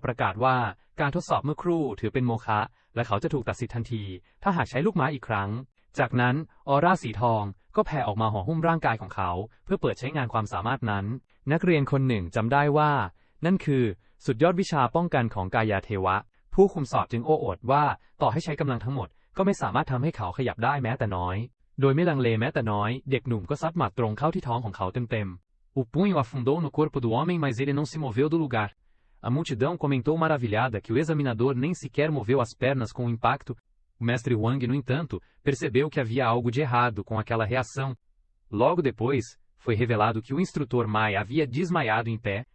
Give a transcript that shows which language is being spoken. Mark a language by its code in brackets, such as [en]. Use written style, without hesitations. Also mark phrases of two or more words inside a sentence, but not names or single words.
[th] ประกาศว่าการทดสอบเมื่อครู่ถือเป็นโมฆะและเขาจะถูกตัดสิทธิ์ทันทีถ้าหากใช้ลูกไม้อีกครั้งจากนั้นออร่าสีทองก็แผ่ออกมาห่อหุ้มร่างกายของเขาเพื่อเปิดใช้งานความสามารถนั้นนักเรียนคนหนึ่งจำได้ว่านั่นคือสุดยอดวิชาป้องกันของกายาเทวะผู้คุมสอบจึงโอ้อวดว่าต่อให้ใช้กำลังทั้งหมดก็ไม่สามารถทำให้เขาขยับได้แม้แต่น้อยโดยไม่ลังเลแม้แต่น้อยเด็กหนุ่มก็ซัดหมัดตรงเข้าที่ท้องของเขาเต็มๆ [pt] O punho afundou no corpo do homem, mas ele não se moveu do lugar. A multidão comentou maravilhada que o examinador nem sequer moveu as pernas com o impacto. O mestre Wang, no entanto, percebeu que havia algo de errado com aquela reação. Logo depois, foi revelado que o instrutor Mai havia desmaiado em pé.